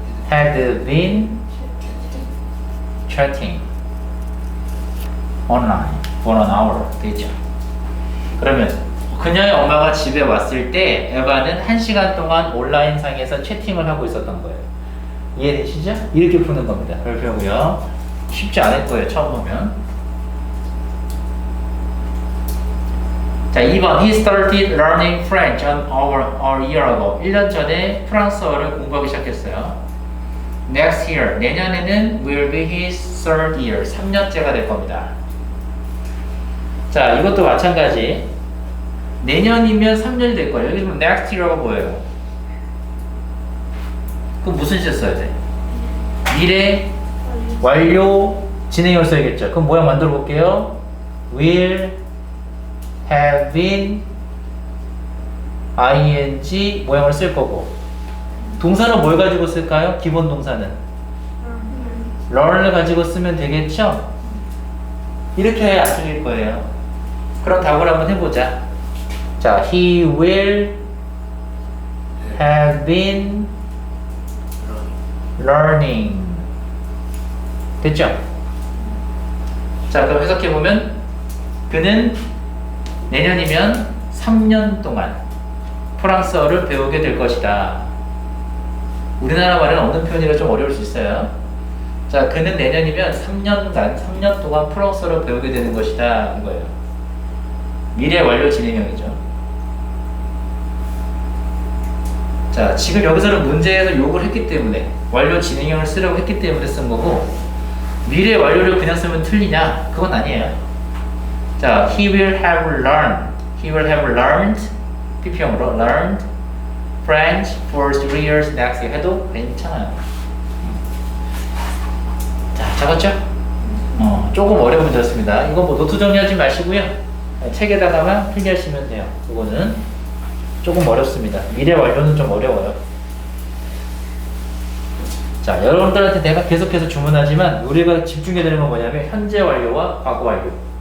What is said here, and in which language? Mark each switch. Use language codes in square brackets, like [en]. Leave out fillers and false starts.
[en] had been chatting online for an hour 되죠. [ko] 그러면 그녀의 엄마가 집에 왔을 때 에바는 1시간 동안 온라인상에서 채팅을 하고 있었던 거예요. 이해되시죠? 이렇게 푸는 겁니다. 별표고요. 쉽지 않을 거예요. 처음 보면. [en] 자, 2번 He started learning French a year ago. [ko] 1년 전에 프랑스어를 공부하기 시작했어요. [en] Next year, [ko] 내년에는 [en] will be his third year. [ko] 3년째가 될 겁니다. 자, 이것도 마찬가지. 내년이면 3년이 될 거예요. 여기 보면 next year가 뭐예요? 그럼 무슨 시제 써야 돼? 미래 완료 진행형을 써야겠죠. 그럼 모양 만들어 볼게요. will have been ing 모양을 쓸 거고 동사는 뭘 가지고 쓸까요? 기본 동사는 learn을 가지고 쓰면 되겠죠? 이렇게 해야 안 틀릴 거예요. 그럼 답을 한번 해보자. [en] 자, he will have been learning. [ko] 됐죠? 자, 그럼 해석해보면 그는 내년이면 3년 동안 프랑스어를 배우게 될 것이다. 우리나라 말에는 없는 표현이라 좀 어려울 수 있어요. 자, 그는 내년이면 3년 동안 프랑스어를 배우게 되는 것이다. 이거예요. 미래 완료 진행형이죠. 자, 지금 여기서는 문제에서 욕을 했기 때문에 완료 진행형을 쓰라고 했기 때문에 쓴 거고, 미래 완료를 그냥 쓰면 틀리냐? 그건 아니에요. [en] 자, he will have learned PP형으로 learned French for 3 years next year [ko] 해도 괜찮아요. 자, 잡았죠? 조금 어려운 문제였습니다. 이거 뭐 노트 정리하지 마시고요. 책에다가만 필기하시면 돼요. 이거는 조금 어렵습니다. 미래 완료는 좀 어려워요. 자, 여러분들한테 내가 계속해서 주문하지만 우리가 집중해야 되는 건 뭐냐면 현재 완료와 과거 완료.